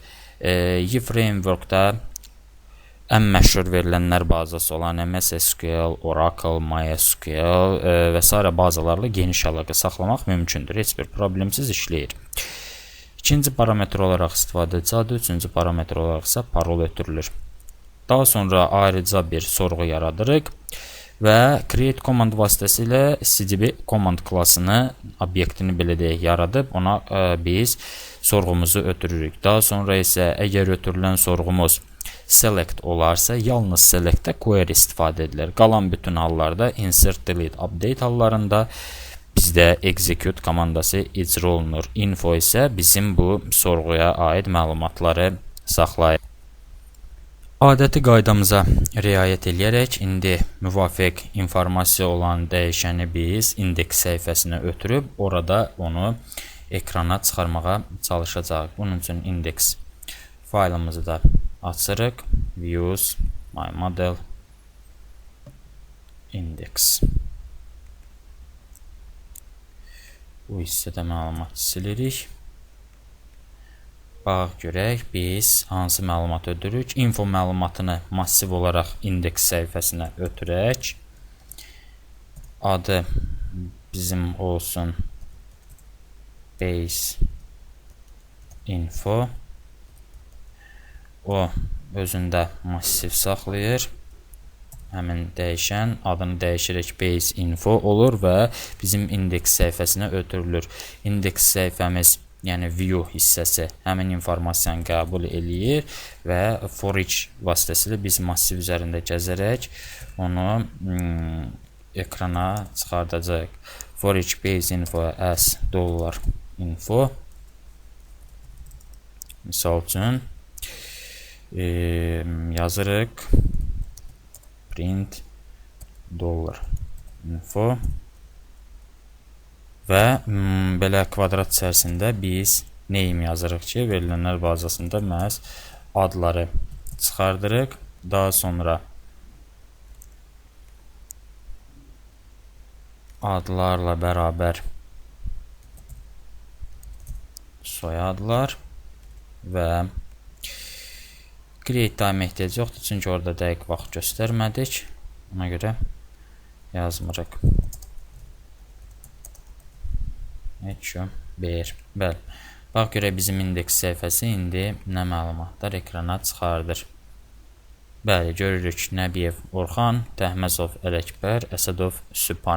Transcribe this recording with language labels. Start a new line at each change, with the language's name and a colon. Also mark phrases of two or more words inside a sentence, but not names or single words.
Azerbaijani: Framework-da ən məşhur verilənlər bazası olan MS SQL, Oracle, MySQL və s. bazalarla geniş əlaqə saxlamaq mümkündür. Heç bir problemsiz işləyir. İkinci parametr olaraq istifadəçi adı, üçüncü parametr olaraq isə parol ötürülür. Daha sonra ayrıca bir sorğu yaradırıq və
English: create command
Azerbaijani: vasitəsilə
English: CDB command
Azerbaijani: klassını, obyektini belə deyək, yaradıb ona biz sorğumuzu ötürürük. Daha sonra isə əgər ötürülən sorğumuz select olarsa, yalnız selectdə query istifadə edilir. Qalan bütün hallarda
English: insert, delete, update
Azerbaijani: hallarında bizdə execute komandası icra olunur. Info isə bizim bu sorğuya aid məlumatları saxlayır. Adəti qaydamıza riayət edərək indi müvafiq informasiya olan dəyişəni biz indeks səhifəsinə ötürüb orada onu ekrana çıxarmağa çalışacağıq. Bunun üçün indeks faylımızı da açırıq.
English: Views, my model, index.
Azerbaijani: Bu hissədə məlumat silirik. Bax, görək biz hansı məlumat ötürürük. Info məlumatını massiv olaraq indeks səhifəsinə ötürək. Adı bizim olsun
English: base info.
Azerbaijani: O özündə massiv saxlayır. Həmin dəyişən adını dəyişərək
English: base info
Azerbaijani: olur və bizim indeks səhifəsinə ötürülür. İndeks səhifəmiz, yəni view hissəsi həmin informasiyanı qəbul eləyir və
English: for each
Azerbaijani: vasitəsilə biz massiv üzərində gəzərək onu ekrana çıxardacaq.
English: For each base info as $info.
Azerbaijani: Misal üçün yazırıq
English: print $info
Azerbaijani: və belə kvadrat içərisində biz name yazırıq ki, verilənlər bazasında məhz adları çıxardırıq. Daha sonra adlarla bərabər soyadlar və
English: create time
Azerbaijani: ehtiyac yoxdur, çünki orada dəqiq vaxt göstərmədik. Ona görə yazmırıq. Bəli. Bax, görək bizim indeks səhifəsi indi nə məlumatlar ekrana çıxardır. Bəli, görürük Nəbiyev Orxan, Təhməzov Ələkbər, Əsədov Sübhan.